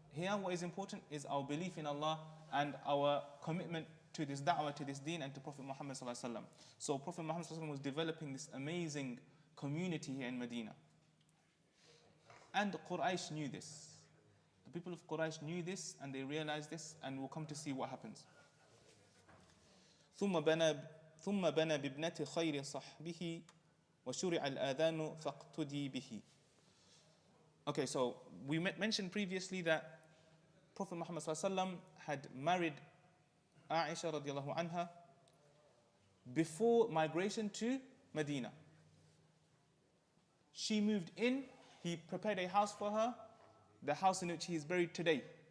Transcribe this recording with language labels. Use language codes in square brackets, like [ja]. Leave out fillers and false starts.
[en] Here what is important is our belief in Allah and our commitment to this da'wah, to this deen, and to Prophet Muhammad ﷺ. So Prophet Muhammad ﷺ was developing this amazing community here in Medina. And Quraysh knew this. The people of Quraysh knew this, and they realized this, and we'll come to see what happens. [ar] ثم بنى بابنة خير صحبه وشرع الآذان فاقتدي به. [en] Okay, so we mentioned previously that Prophet Muhammad ﷺ had married Aisha radiallahu anha before migration to Medina. She moved in, he prepared a house for her, the house in which he is buried today.